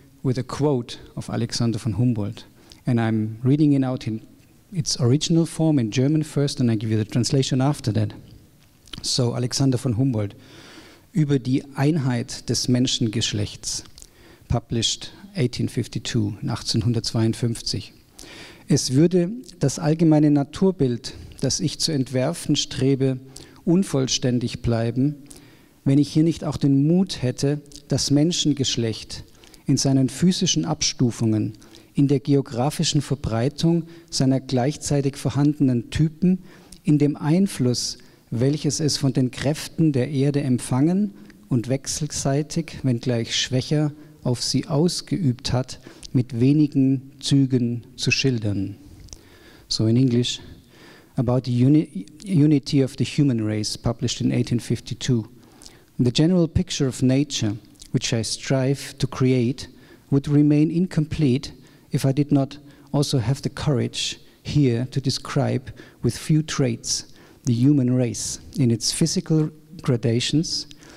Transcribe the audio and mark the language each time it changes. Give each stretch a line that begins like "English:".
English: with a quote of Alexander von Humboldt. And I'm reading it out in its original form in German first, and I give you the translation after that. So, Alexander von Humboldt, über die Einheit des Menschengeschlechts, published 1852.
German: Es würde das allgemeine Naturbild, das ich zu entwerfen strebe, unvollständig bleiben, wenn ich hier nicht auch den Mut hätte, das Menschengeschlecht in seinen physischen Abstufungen, in der geografischen Verbreitung seiner gleichzeitig vorhandenen Typen, in dem Einfluss, welches es von den Kräften der Erde empfangen und wechselseitig, wenngleich schwächer, auf sie ausgeübt hat, mit wenigen Zügen zu schildern.
English: So in English, about the unity of the human race, published in 1852. The general picture of nature, which I strive to create, would remain incomplete if I did not also have the courage here to describe with few traits the human race in its physical gradations,